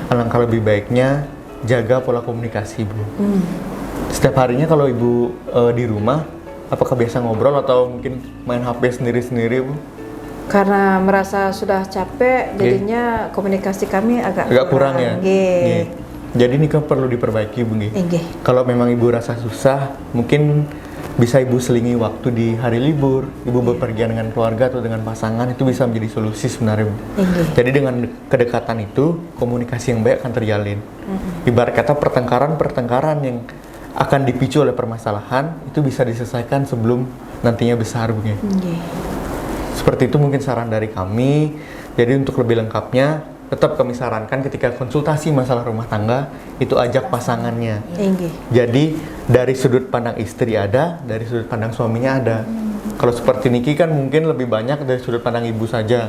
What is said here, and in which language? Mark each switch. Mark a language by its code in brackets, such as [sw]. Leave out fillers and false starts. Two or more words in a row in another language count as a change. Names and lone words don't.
[id] Alangkah lebih baiknya jaga pola komunikasi Bu. Setiap harinya kalau Ibu di rumah, apakah biasa ngobrol atau mungkin main HP sendiri-sendiri Bu? Karena merasa sudah capek, jadinya komunikasi kami agak Agak kurang ya? Nggih. Nggih. Jadi ini kan perlu diperbaiki Bu nggih. Nggih. Kalau memang Ibu rasa susah, mungkin bisa Ibu selingi waktu di hari libur, Ibu berpergian dengan keluarga atau dengan pasangan, itu bisa menjadi solusi sebenarnya Bu. Nggih. Jadi dengan kedekatan itu, komunikasi yang baik akan terjalin. Ibarat kata pertengkaran yang akan dipicu oleh permasalahan, itu bisa diselesaikan sebelum nantinya besar Bu nggih. Nggih. Seperti itu mungkin saran dari kami. Jadi untuk lebih lengkapnya, tetap kami sarankan ketika konsultasi masalah rumah tangga, itu ajak pasangannya. Nggih. Jadi dari sudut pandang istri ada, dari sudut pandang suaminya ada. Kalau seperti Niki kan mungkin lebih banyak dari sudut pandang ibu saja.